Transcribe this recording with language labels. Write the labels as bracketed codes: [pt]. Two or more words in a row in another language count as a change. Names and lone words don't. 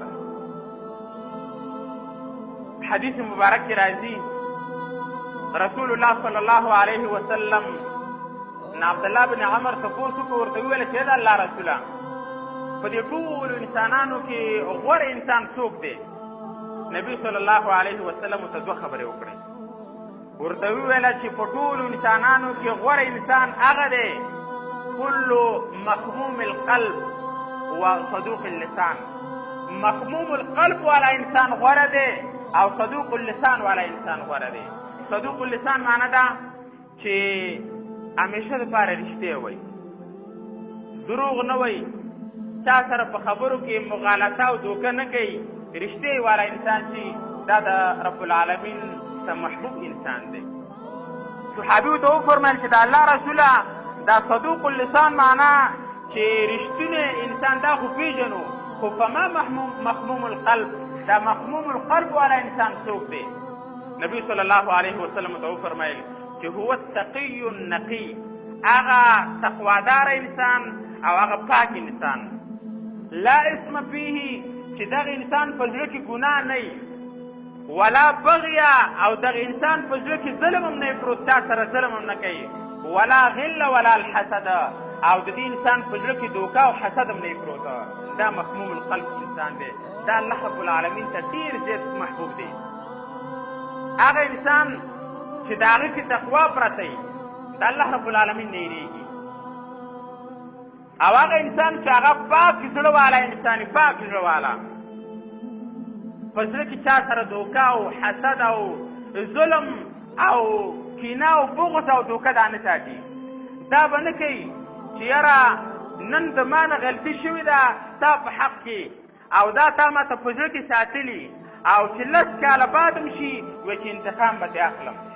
[ps] حدیث مبارک کې راځي رسول الله [ar] صلی الله علیه وسلم [ps] عبدالله بن عمر تپوس وکړو ورته وویل چې د الله رسوله په دې ټولو انسانانو کې غوره انسان څوک دی نبي [ar] صلی الله علیه وسلم [ps] ورته دوه خبرې وکړې ورته وویله چې په ټولو انسانانو کې غوره انسان هغه دی [ar] کل مخموم القلب و صدوق اللسان مخموم القلب [ps] والا انسان غوره دی او [ar] صدوق اللسان [ps] والا انسان غوره دی [ar] صدوق اللسان [ps] معنی ده چې همیشه دپاره رښتیا وایي دروغ نه وایي چا سره په خبرو کې مغالطه او دوکه نه کوي رښتیا والا انسان چې دا د [ar] رب العالمین [ps] ته محبوب انسان دی صحابي ورته وفرمیل چې د الله رسوله دا [ar] صدوق اللسان [ps] معنا چې رښتونی انسان دا خو پېژنو خو [ar] فما مخموم القلب [ps] دا [ar] مخموم القلب [ps] والا انسان څوک دی نبي [ar] صلی الله علیه وسلم [ps] ته وفرمیل چې [ar] هو التقي النقي [ps] هغه تقوادار انسان او هغه پاک انسان [ar] لا اسم فيه [ps] چې دغه انسان په زړه کې ګناه نه وي [ar] ولا بغیا [ps] او دغه انسان په زړه کې ظلم هم نه وي پروت چا سره ظلم هم نه کوي [ar] ولا غل ولا الحسد [ps] او د دې انسان په زړه کې دوکه او حسد هم نه وي پروت دا [ar] مخموم القلب [ps] انسان دی دا [ar] الله رب العالمین [ps] ته ډېر زیات محبوب دی هغه انسان چې د هغه کې تقوا پرته وي د الله [ar] رب العالمین [ps] نه یېرېږي او هغه انسان چې هغه پاک زړه والا انسان پاک زړه والا په زړه کې چا سره دوکه او حسد او ظلم او کینه او بغض او دوکه دا نه ساتي دا به نه کوي چې یاره نن د ما نه غلطي شوې ده ستا په حق کې او دا تا ماته په زړه کې ساتلي او چې لس کاله بعد هم شي وایي چې انتقام به دې اخلم